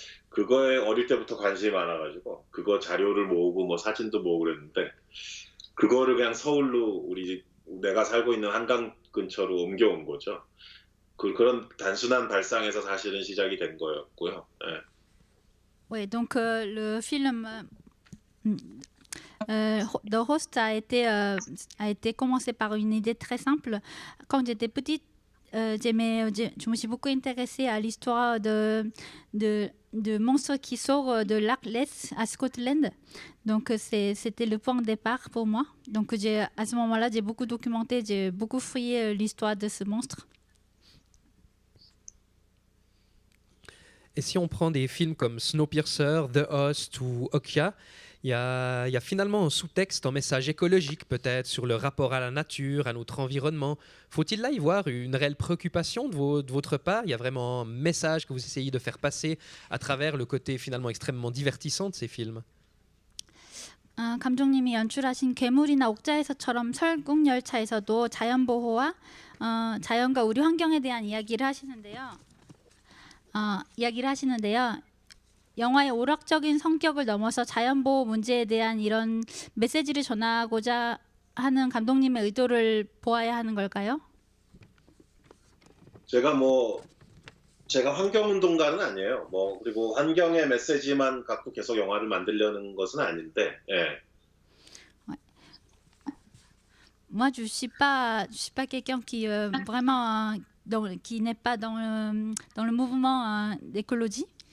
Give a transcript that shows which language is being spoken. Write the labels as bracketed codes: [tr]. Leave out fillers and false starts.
[ko] 그거에 어릴 때부터 관심이 많아가지고 그거 자료를 모으고 뭐 사진도 모으고 그랬는데 그거를 그냥 서울로 내가 살고 있는 한강 근처로 옮겨온 거죠. 그런 단순한 발상에서 사실은 시작이 된 거였고요. 예. [fr] Oui, donc le film The Host a été commencé par une idée très simple. Quand j'étais petite, je me suis beaucoup intéressée à l'histoire de monstres qui sortent de lac Ness à Scotland. Donc c'était le point de départ pour moi. Donc à ce moment-là, j'ai beaucoup documenté, j'ai beaucoup fouillé l'histoire de ce monstre. Et si on prend des films comme Snowpiercer, The Host ou Okja, il y a finalement un sous-texte, un message écologique peut-être sur le rapport à la nature, à notre environnement. Faut-il là y voir une réelle préoccupation de votre part? Il y a vraiment un message que vous essayez de faire passer à travers le côté finalement extrêmement divertissant de ces films? [ko] 감독님이 연출하신 괴물이나 옥자에서처럼 설국열차에서도 자연보호와 자연과 우리 환경에 대한 이야기를 하시는데요. 영화의 오락적인 성격을 넘어서 자연보호 문제에 대한 이런 메시지를 전하고자 하는 감독님의 의도를 보아야 하는 걸까요? 제가 환경운동가는 아니에요. 그리고 환경의 메시지만 갖고 계속 영화를 만들려는 것은 아닌데, 예. [fr] Moi, je suis pas quelqu'un qui vraiment qui n'est pas dans le mouvement d'écologie.